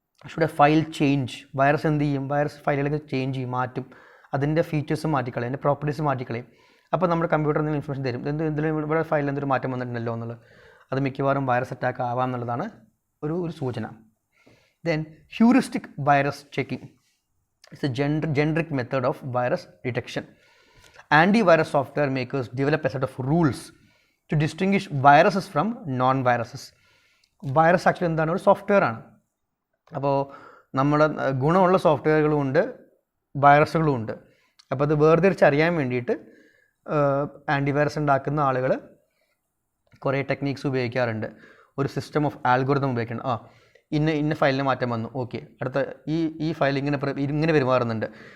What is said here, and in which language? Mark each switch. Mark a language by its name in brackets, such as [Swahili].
[English] Should a file change? [Malayalam] Virus എന്ത് ചെയ്യും? Virus ഫയലുകളൊക്കെ change ചെയ്യും, മാറ്റും, അതിൻ്റെ ഫീച്ചേഴ്സ് മാറ്റിക്കളയും, അതിൻ്റെ പ്രോപ്പർട്ടീസ് മാറ്റിക്കളയും. അപ്പോൾ നമ്മുടെ കമ്പ്യൂട്ടറിൽ നിന്ന് ഇൻഫർമേഷൻ തരും, എന്തെങ്കിലും ഇവിടെ ഫയലിൽ എന്തൊരു മാറ്റം വന്നിട്ടുണ്ടല്ലോ എന്നുള്ളത്. അത് മിക്കവാറും വൈറസ് അറ്റാക്ക് ആവാം എന്നുള്ളതാണ് ഒരു സൂചന. [English] Then heuristic virus checking. It's a generic method of virus detection. Antivirus software makers develop a set of rules to distinguish viruses from non-viruses. [Malayalam] Virus actually എന്താണ്? ഒരു സോഫ്റ്റ്വെയർ ആണ്. അപ്പോൾ നമ്മുടെ ഗുണമുള്ള സോഫ്റ്റ്വെയറുകളും ഉണ്ട്, വൈറസുകളും ഉണ്ട്. അപ്പോൾ അത് വേർതിരിച്ചറിയാൻ വേണ്ടിയിട്ട് ആൻറ്റിവൈറസ് ഉണ്ടാക്കുന്ന ആളുകൾ കുറേ ടെക്നീക്സ് ഉപയോഗിക്കാറുണ്ട്. ഒരു സിസ്റ്റം ഓഫ് ആൽഗോരിതം ഉപയോഗിക്കണം. ഇന്ന ഫയലിന് മാറ്റം വന്നു, ഓക്കെ, അടുത്ത ഈ ഫയൽ ഇങ്ങനെ പെരുമാറുന്നുണ്ട്.